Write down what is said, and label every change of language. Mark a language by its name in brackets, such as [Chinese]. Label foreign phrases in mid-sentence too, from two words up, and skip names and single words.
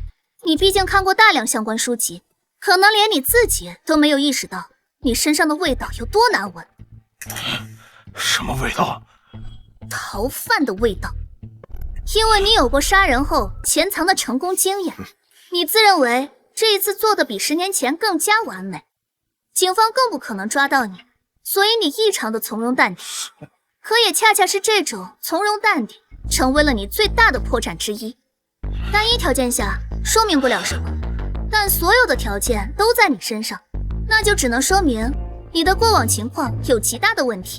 [Chinese] 你畢竟看過大量相關書籍，可能連你自己都沒有意識到你身上的味道有多難聞。什麼味道？逃犯的味道。因為你有過殺人後潛藏的成功經驗，你自認為這一次做的比10年前更加完美，警方更不可能抓到你，所以你異常的從容淡定。可也恰恰是這種從容淡定，成為了你最大的破綻之一。單一條件下說明不了什麼，但所有的條件都在你身上，那就只能說明你的過往情況有極大的問題。